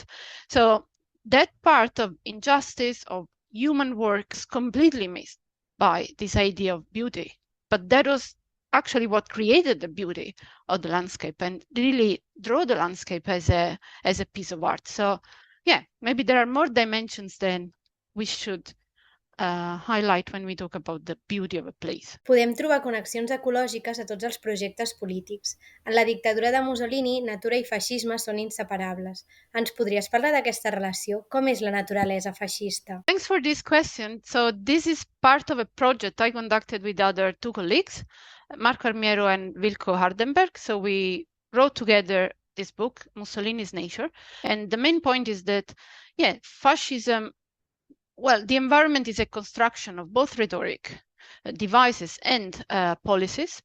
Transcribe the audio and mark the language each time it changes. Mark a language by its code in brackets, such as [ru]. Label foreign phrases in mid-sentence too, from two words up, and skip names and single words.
[en] So that part of injustice, of human work, is completely missed by this idea of beauty. But that was actually what created the beauty of the landscape and really draw the landscape as a piece of art. So yeah, maybe there are more dimensions than we should highlight when we talk about the beauty of a place. [ca] Podem trobar connexions ecològiques a tots els projectes polítics. En la dictadura de Mussolini, natura i feixisme són inseparables. Ens podries parlar d'aquesta relació? Com és la naturalesa feixista? [en] Thanks for this question. So this is part of a project I conducted with other two colleagues, Marco Armiero and Wilco Hardenberg. So we wrote together this book, Mussolini's Nature. And the main point is that, fascism, well, the environment is a construction of both rhetoric, devices, and policies.